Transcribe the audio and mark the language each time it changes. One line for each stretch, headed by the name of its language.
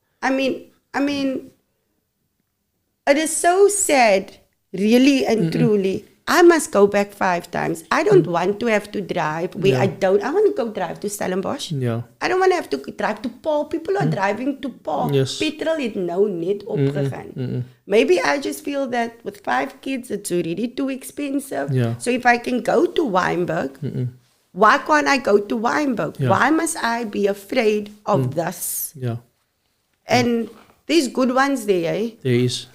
English: I mean, it is so sad, really and truly. I must go back 5 times. I don't want to have to drive where I want to go drive to Stellenbosch. I don't want to have to drive to Paul. People are driving to Paul.
Afrikaans: Petrol het nou net opgegaan.
English: Maybe I just feel that with 5 kids, it's already too expensive. So if I can go to Wynberg, why can't I go to Wynberg? Why must I be afraid of this? And there's good ones there, eh? There is.